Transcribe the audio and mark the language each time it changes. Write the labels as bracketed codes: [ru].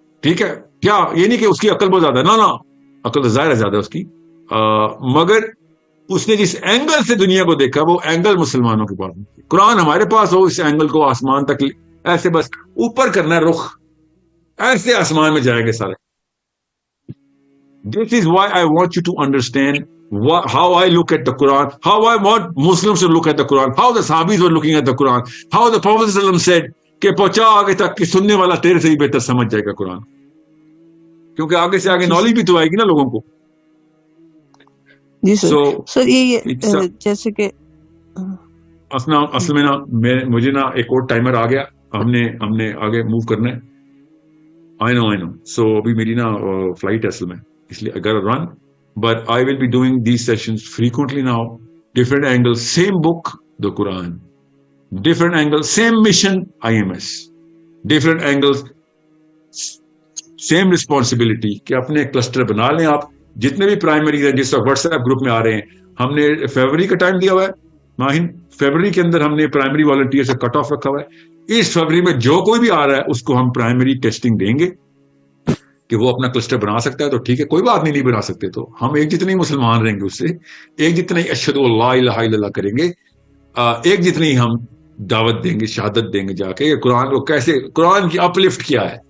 [ur] ٹھیک ہے، کیا یہ نہیں کہ اس کی عقل بہت زیادہ، نا عقل تو ظاہر ہے زیادہ اس کی، مگر اس نے جس اینگل سے دنیا کو دیکھا وہ اینگل مسلمانوں کے پاس. قرآن ہمارے پاس ہو، اس اینگل کو آسمان تک ایسے بس اوپر کرنا ہے رخ، ایسے آسمان میں جائیں گے سارے. [en] This is why I want you to understand how I look at the Quran, how I want Muslims to look at the Quran, how the Sahabis were looking at the Quran, how the Prophet ﷺ said [ur] کہ پہنچا آگے تک کہ سننے والا تیرے سے ہی بہتر سمجھ جائے گا قرآن، کیونکہ آگے سے آگے نالج بھی تو آئے گی نا لوگوں کو. جی سر. سر یہ جیسے کہ اصل میں نا مجھے نا ایک اور ٹائمر آ گیا، ہم نے آگے موو کرنا ہے. [en] I know. So [ur] ابھی میری نا فلائٹ ہے اصل میں، اس لیے [en] I gotta run, but I will be doing these sessions frequently now. Different angles, same book, the Quran. Different angles, same mission, IMS. Different angles, same responsibility. [ur] کہ اپنے cluster بنا لیں آپ، جتنے بھی پرائمری ہیں جس وقت واٹس ایپ گروپ میں آ رہے ہیں. ہم نے فیبرری کا ٹائم دیا ہوا ہے ماہین، فیبرری کے اندر ہم نے پرائمری والنٹیئر سے کٹ آف رکھا ہوا ہے. اس فیبرری میں جو کوئی بھی آ رہا ہے اس کو ہم پرائمری ٹیسٹنگ دیں گے کہ وہ اپنا کلسٹر بنا سکتا ہے تو ٹھیک ہے، کوئی بات نہیں بنا سکتے تو ہم ایک جتنے ہی مسلمان رہیں گے، اس سے ایک جتنے ہی اشہد اللہ الہ الا اللہ کریں گے، ایک جتنے ہی ہم دعوت دیں گے، شہادت دیں گے جا کے قرآن کو کیسے، قرآن کی اپ لفٹ کیا ہے.